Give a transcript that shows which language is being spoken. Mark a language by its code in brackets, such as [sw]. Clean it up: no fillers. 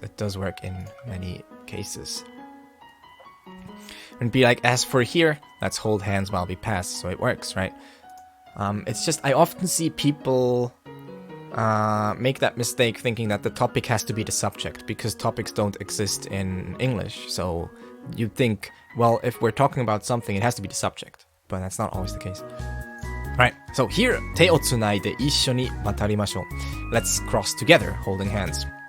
[en] It does work in many cases. And be like, as for here, let's hold hands while we pass. So it works, right? It's just, I often see people make that mistake thinking that the topic has to be the subject, because topics don't exist in English. So you think, well, if we're talking about something, it has to be the subject. But that's not always the case. Alright, so here, [ja] 手をつないで一緒に渡りましょう. [en] Let's cross together, holding hands.